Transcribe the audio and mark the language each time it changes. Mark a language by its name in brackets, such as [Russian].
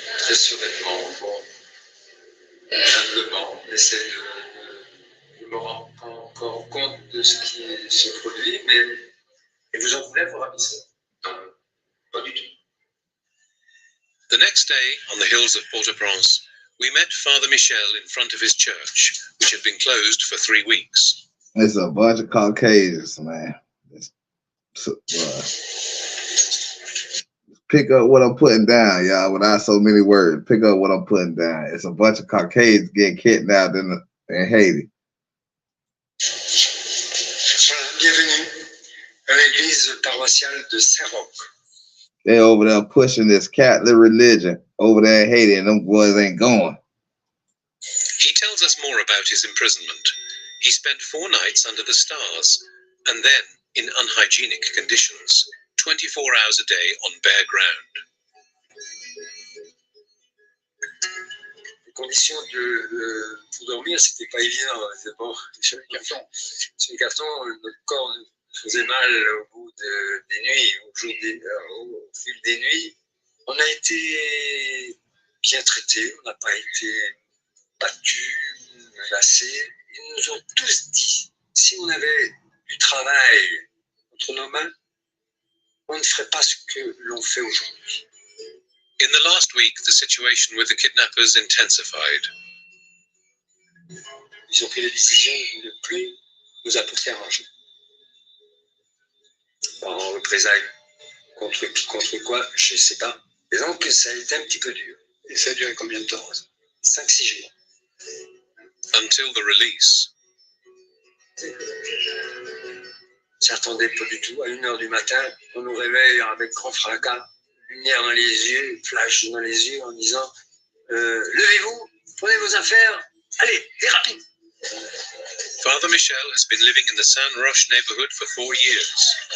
[French] très sereinement, bon, humblement, essaie de me rendre pas encore compte de ce qui se produit, mais et vous en voulez vous ravisser? Non, pas du tout. [English] The next day, on the hills of Port-au-Prince, we met Father Michel in front of his church, which had been closed for 3 weeks. It's a bunch of Caucasians, man. Pick up what I'm putting down, y'all, without so many words. Pick up what I'm putting down. It's a bunch of Caucasians getting kidnapped in Haiti. [French] Bienvenue à l'église paroissiale de Saint-Roch. [English] They over there pushing this Catholic religion over there in Haiti, and them boys ain't going. He tells us more about his imprisonment. He spent 4 nights under the stars, and then in unhygienic conditions, 24 hours a day on bare ground. [French] Les conditions pour dormir, c'était pas évident. C'est bon, sur les cartons. Sur les cartons, notre corps faisait mal au bout des nuits, au fil des nuits. On a été bien traités, on n'a pas été battus, menacés. Ils nous ont tous dit, si on avait du travail entre nos mains, on ne ferait pas ce que l'on fait aujourd'hui. [English] In the last week, the situation with the kidnappers intensified. [French] Ils ont pris la décision de ne plus nous apporter à manger. En représailles contre quoi, je ne sais pas. Et donc, ça a été un petit peu dur. Et ça a duré combien de temps? 5-6 jours. [English] Until the release. [French] s'y attendait pas du tout. À 1h du matin, on nous réveille avec grand fracas, lumière dans les yeux, flash dans les yeux en disant levez-vous, prenez vos affaires, allez, et rapide. [English] Father Michel has been living in the San Roche neighborhood for 4 years.